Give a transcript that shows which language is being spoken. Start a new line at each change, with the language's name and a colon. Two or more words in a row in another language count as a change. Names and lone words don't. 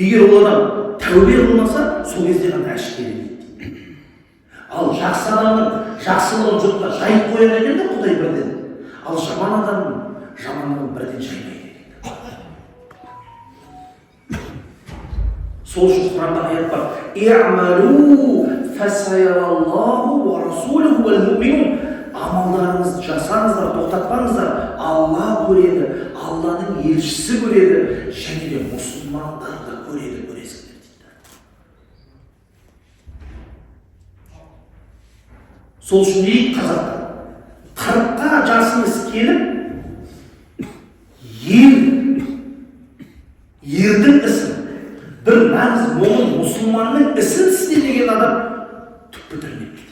Kazakh: Егер ол адам тәубе қылмаса, сол кезде ғана әшкере дейді. Ал жақсы адамның жақсылығын жұртқа жайып қояды екен де Құдай бірден. Ал жаман адамның жамандығын бірден жаймайды дейді. Сол үшін Құранда аят бар.
Arabic: اعملوا فسيرى الله ورسوله والمؤمنون.
Kazakh: Амалдарыңызды жасаңыздар, тоқтатпаңыздар. Алла көреді, Алланың елшісі көреді, және де мұсылмандар да көреді, көресіңдер дейді. Сол үшін дейік қазақтар, 40-қа жасымыз келіп, ердің ісін, бір нағыз момын мұсылманның ісін істе деген адам түк бітірмейді дейді.